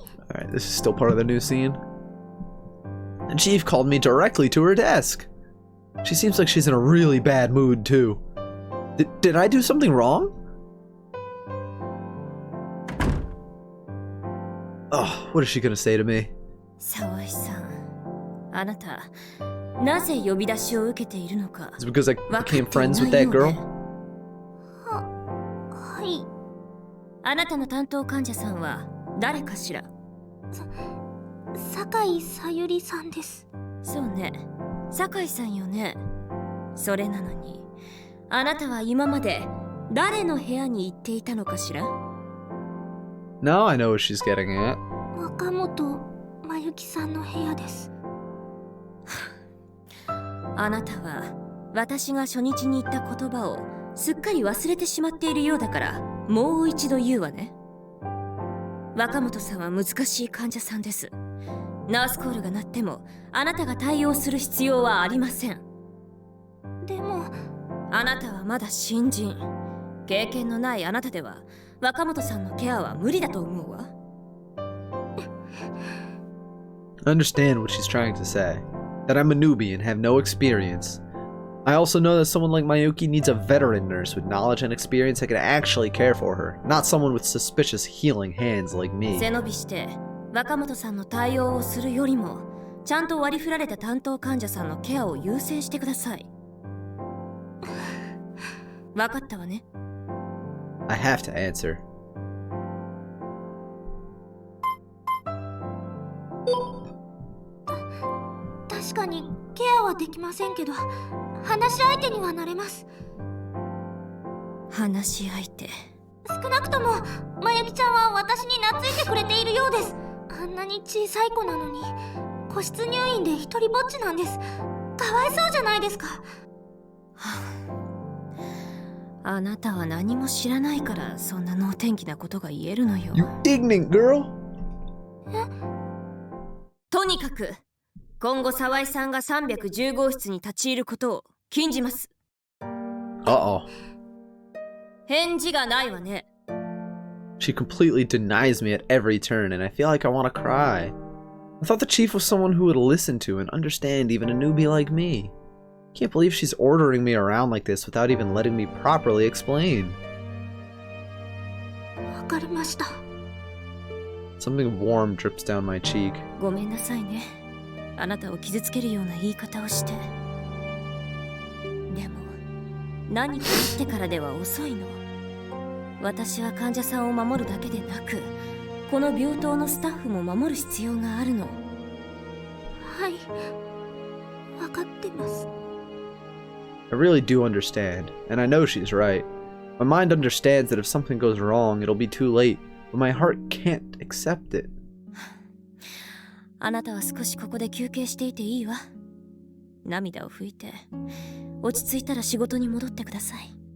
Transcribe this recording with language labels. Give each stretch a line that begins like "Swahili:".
English: Alright, this is still part of the new scene. The chief called me directly to her desk. She seems like she's in a really bad mood, too. Did I do something wrong? Oh, what is she gonna say to me?
Japanese: 沢井さん、あなた、なぜ呼び出しを受けているのか。
English: Is it because I became friends with that girl?
Japanese: はい。あなたの担当患者さんは誰かしら。酒井さゆりさんです。そうね、酒井さんよね。それなのに、あなたは今まで誰の部屋に行っていたのかしら？
English: Now I know what she's getting at.
Japanese: 若本まゆきさんの部屋です。あなたは私が初日に言った言葉をすっかり忘れてしまっているようだからもう一度言うわね。若本さんは難しい患者さんです。ナースコールが鳴ってもあなたが対応する必要はありません。でもあなたはまだ新人。経験のないあなたでは若本さんのケアは無理だと思うわ。
English: I understand what she's trying to say. That I'm a newbie and have no experience. I also know that someone like Mayuki needs a veteran nurse with knowledge and experience that can actually care for her, not someone with suspicious healing hands like me.
Japanese: 背伸びして若本さんの対応をするよりもちゃんと割り振られた担当患者さんのケアを優先してください。わかったわね。
English: I have to answer.
Japanese: 確かにケアはできませんけど、話し相手にはなれます。話し相手。少なくともまゆきちゃんは私に懐いてくれているようです。あんなに小さい子なのに個室入院で一人ぼっちなんです。かわいそうじゃないですか。あなたは何も知らないからそんな能天気なことが言えるのよ。
English: You ignorant girl!
Japanese: とにかく今後沢井さんが310号室に立ち入ることを禁じます。
English: Uh-oh.
Japanese: 返事がないわね。
English: She completely denies me at every turn, and I feel like I want to cry. I thought the chief was someone who would listen to and understand even a newbie like me. Can't believe she's ordering me around like this without even letting me properly explain.
Japanese: わかりました。
English: Something warm drips down my cheek.
Japanese: ごめんなさいね。あなたを傷つけるような言い方をして。でも何か言ってからでは遅いの。私は患者さんを守るだけでなくこの病棟のスタッフも守る必要があるの。はい、わかってます。
English: I really do understand, and I know she's right. My mind understands that if something goes wrong, it'll be too late, but my heart can't accept it.
Japanese: あなたは少しここで休憩していていいわ。涙を拭いて落ち着いたら仕事に戻ってください。